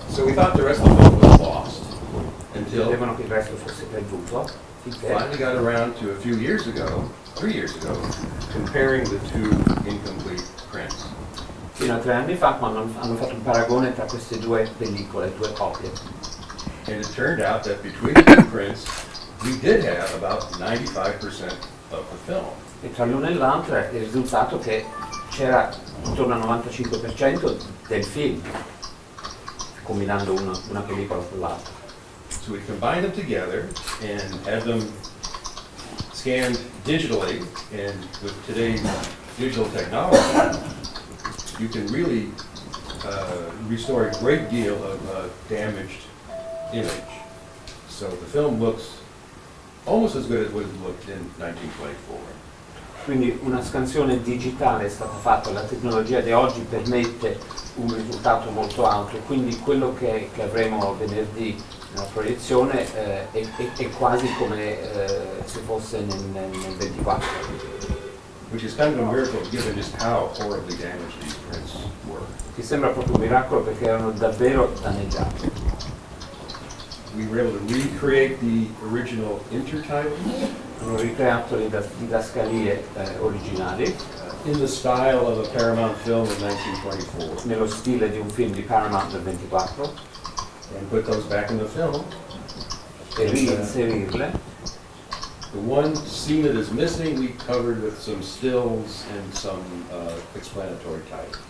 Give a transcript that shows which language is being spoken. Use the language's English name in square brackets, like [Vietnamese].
[English] So we thought the rest of the film was lost until [Italian] credevano che il resto fosse perduto, finché [English] finally got around to a few years ago, 3 years ago, comparing the two incomplete prints. [Italian] fino a 3 anni fa quando hanno fatto un paragone tra queste due pellicole, due copie. [English] And it turned out that between the two prints, we did have about 95% of the film. [Italian] E tra l'una e l'altra è il risultato che c'era intorno al 95% del film, combinando una pellicola con l'altra. [English] So we combined them together and had them scanned digitally, and with today's digital technology, you can really restore a great deal of damaged image. So the film looks almost as good as what it looked in 1924. [Italian] Quindi una scansione digitale è stata fatta, la tecnologia di oggi permette un risultato molto alto, quindi quello che avremo venerdì nella proiezione è quasi come se fosse nel 24. [English] Which is kind of a miracle given just how horribly damaged these prints were. [Italian] Che sembra proprio un miracolo perché erano davvero danneggiati. [English] We were able to recreate the original intertitles [Italian] Hanno ricreato le didascalie originali [English] in the style of a Paramount film in 1924 [Italian] nello stile di un film di Paramount del 24 [English] and put those back in the film. [Italian] e reinserirle. [English] The one scene that is missing we covered with some stills and some explanatory type.